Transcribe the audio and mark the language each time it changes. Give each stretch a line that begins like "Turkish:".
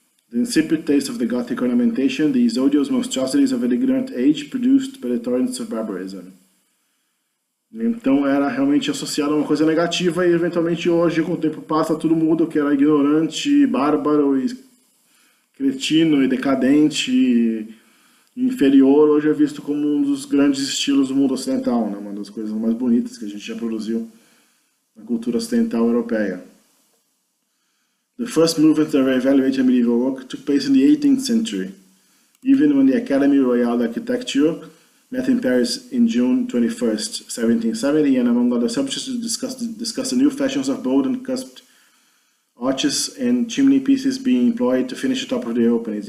English: The insipid taste of the Gothic ornamentation, these odious monstrosities of an ignorant age produced by the torrents of barbarism.
Portuguese: Então era realmente associado a uma coisa negativa e eventualmente hoje, com o tempo passa, tudo muda, o que era ignorante, bárbaro, e cretino e decadente e inferior, hoje é visto como um dos grandes estilos do mundo ocidental, né? Uma das coisas mais bonitas que a gente já produziu na cultura ocidental europeia.
English: The first movement to evaluate medieval work took place in the 18th century, even when the Académie Royale d'Architecture met in Paris in June 21st, 1770, and among other subjects discussed the new fashions of bold and cusped arches and chimney pieces being employed to finish the top of the openings.